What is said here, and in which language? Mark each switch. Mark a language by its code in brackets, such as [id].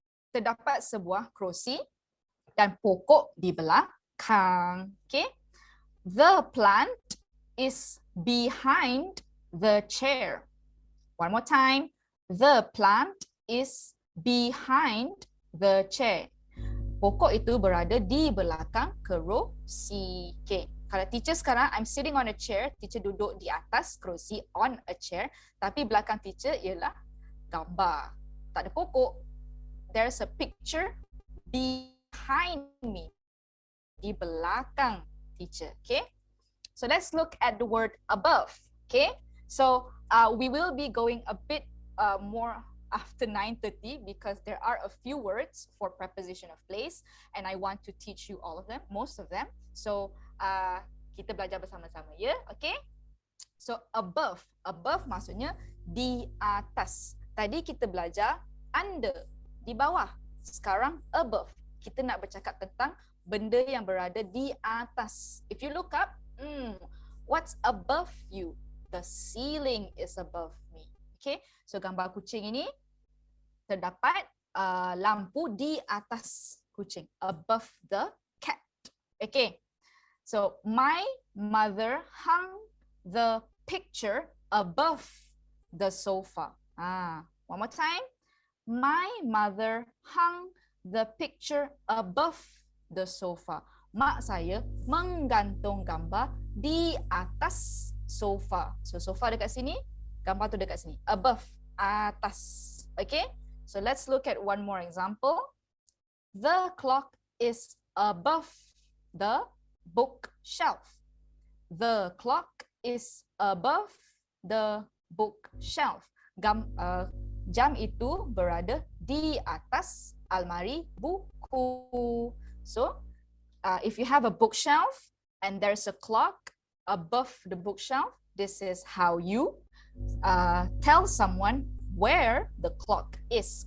[ms] Terdapat sebuah kerusi dan pokok di belakang. [en] Okay. The plant is behind the chair. One more time. The plant is behind the chair. [ms] Pokok itu berada di belakang kerusi. Okay. Kalau teacher sekarang, [en] I'm sitting on a chair. [ms] Teacher duduk di atas kerusi [en] on a chair. [ms] Tapi belakang teacher ialah gambar. Tak ada pokok. [en] There's a picture behind me. [ms] Di belakang teacher. [en] Okay. So let's look at the word above. Okay. So we will be going a bit more after 9:30 because there are a few words for preposition of place and I want to teach you all of them, most of them. [ms] So kita belajar bersama-sama, ya? [en] Okay? So above. Above [ms] maksudnya di atas. Tadi kita belajar under, di bawah. Sekarang above. Kita nak bercakap tentang benda yang berada di atas. [en] If you look up, what's above you? The ceiling is above me. Okay, so [ms] gambar kucing ini terdapat lampu di atas kucing, [en] above the cat. Okay, so my mother hung the picture above the sofa. One more time. My mother hung the picture above the sofa. [ms] Mak saya menggantung gambar di atas sofa. So sofa dekat sini, gambar tu dekat sini. Above, atas. Okay? [en] So let's look at one more example. The clock is above the bookshelf. The clock is above the bookshelf. [ms] Jam itu berada di atas almari buku. [en] So, if you have a bookshelf and there's a clock above the bookshelf, this is how you tell someone where the clock is.